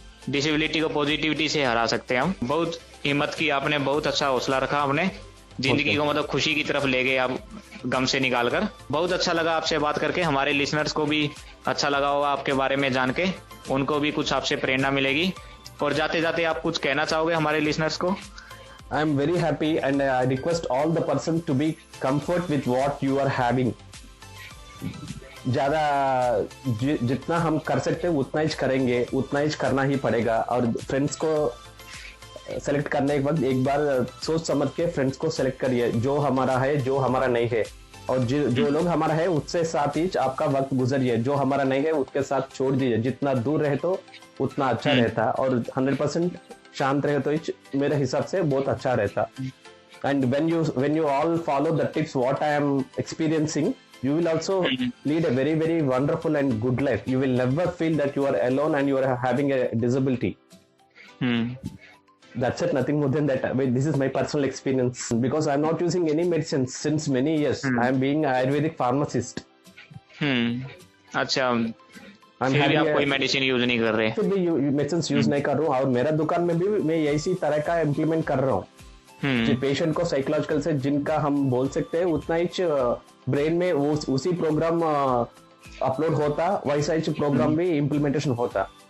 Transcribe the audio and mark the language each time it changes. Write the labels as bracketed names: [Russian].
[Hindi] Disability को positivity से हरा सकते हैं हम। बहुत हिम्मत की आपने, बहुत अच्छा हौसला रखा आपने। जिंदगी को मतलब खुशी की तरफ ले गए आप, गम से निकाल कर। बहुत अच्छा लगा आपसे बात करके। हमारे लिसनर्स को भी अच्छा लगा होगा आपके बारे में जान के, उनको भी कुछ आपसे प्रेरणा मिलेगी। और जाते जाते आप कुछ कहना चाहोगे हमारे लिसनर्स को? [English] I am very happy and I request all the person to be comfort with what you are having. [Hindi] ज्यादा जितना हम कर सकते हैं उतना ही करेंगे, उतना ही करना ही पड़ेगा। और फ्रेंड्स को सेलेक्ट करने के वक्त एक बार सोच समझ के फ्रेंड्स को सेलेक्ट करिए, जो हमारा है, जो हमारा नहीं है। और जो लोग हमारा है उससे साथ ही आपका वक्त गुजरिए, जो हमारा नहीं है उसके साथ छोड़ दीजिए। जितना दूर रहे तो उतना अच्छा रहता है। और 100% शांत रहे तो मेरे हिसाब से बहुत अच्छा रहता. [English] And when you all follow the tips what I am experiencing, you will also lead a very very wonderful and good life. You will never feel that you are alone and you are having a disability. That's it, nothing more than that. But this is my personal experience because I'm not using any medicines since many years. I am being Ayurvedic pharmacist. [Hindi] अच्छा, [English] I'm [Hindi] फिर भी [English] having [Hindi] आप कोई medicine use नहीं कर रहे. तो भी मेडिसिन यूज नहीं कर रहा हूँ और मेरा दुकान में भी मैं इसी तरह का इम्प्लीमेंट कर रहा हूँ. पेशेंट को साइकोलॉजिकल से जिनका हम बोल सकते हैं उतना ही ब्रेन में वो उसी प्रोग्राम अपलोड होता, वैसा ही प्रोग्राम भी इम्प्लीमेंटेशन होता.